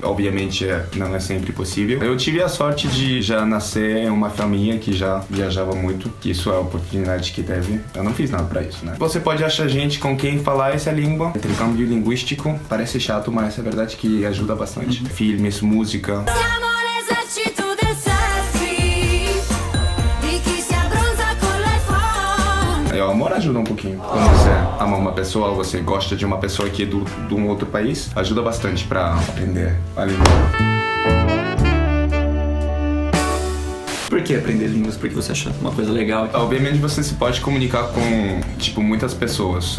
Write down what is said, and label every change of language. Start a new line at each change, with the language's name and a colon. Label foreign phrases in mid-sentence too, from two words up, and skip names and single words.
Portuguese: Obviamente, não é sempre possível. Eu tive a sorte de já nascer em uma família que já viajava muito, que isso é a oportunidade que teve. Eu não fiz nada pra isso, né? Você pode achar gente com quem falar essa língua. Intercâmbio linguístico parece chato, mas é verdade que ajuda bastante. Filmes, música.
Italian: Siamo l'esercito del selfie, di chi si abbronza con l'iPhone.
Portuguese: O amor ajuda um pouquinho. Quando você ama uma pessoa, ou você gosta de uma pessoa que é de um outro país, ajuda bastante pra aprender a língua. que aprender línguas? Por que você acha uma coisa legal? Obviamente você se pode comunicar com, tipo, muitas pessoas.